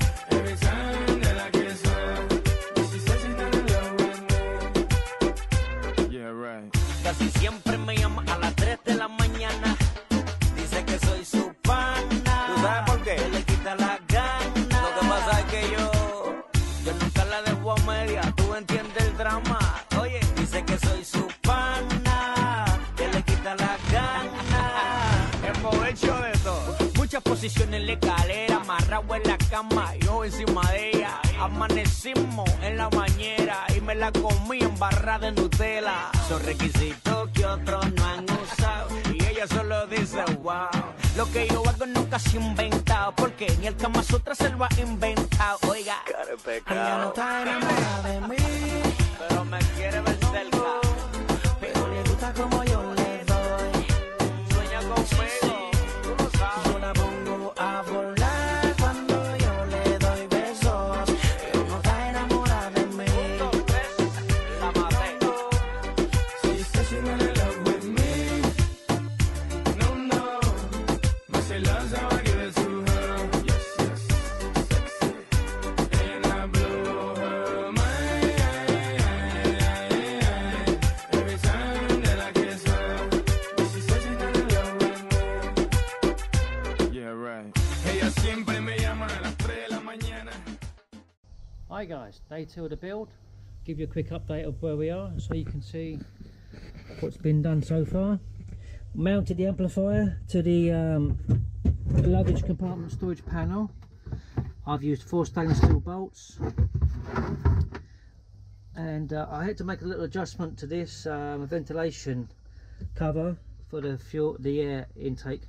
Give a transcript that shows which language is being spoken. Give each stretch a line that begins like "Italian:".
English: Every time that I kiss her. She says she's in love with me. Yeah, right.
Spanish: Casi siempre me llama a las 3 de la mañana. Dice que soy su pana. ¿Tú sabes por qué? Que le quita la gana. Lo que pasa es que yo nunca la dejo a media. Tú entiendes el drama. Oye, dice que soy su pana. Que le quita la gana. Hemos hecho de todo. Muchas posiciones en la escalera, amarrado en la cama, yo encima de ella. Amanecimos en la bañera y me la comí en barra de Nutella. Son requisitos que otros no han usado y ella solo dice wow. Lo que yo hago nunca se ha inventado, porque ni el Kama Sutra se lo ha inventado. Oiga, Ella no está enamorada de mí. pero me quiere ver cerca. Pero le gusta como yo le doy. Sueña conmigo, tú lo sabes. Yo la pongo a volar cuando yo le doy besos. Pero no está enamorada de mí. 1, 2, 3, la maté.
English: She says she's in love with me. No, no. But she loves how I give it to her. Yes, yes. Sexy. And I blow her mind. Every time that I kiss her. She says she's in love with me. Yeah, right.
Spanish: Ella siempre me llama a las 3 de la mañana.
English: Hi guys, day 2 of the build. Give you a quick update of where we are so you can see what's been done so far. Mounted the amplifier to the luggage compartment storage panel. I've used 4 stainless steel bolts, and I had to make a little adjustment to this ventilation cover for the air intake.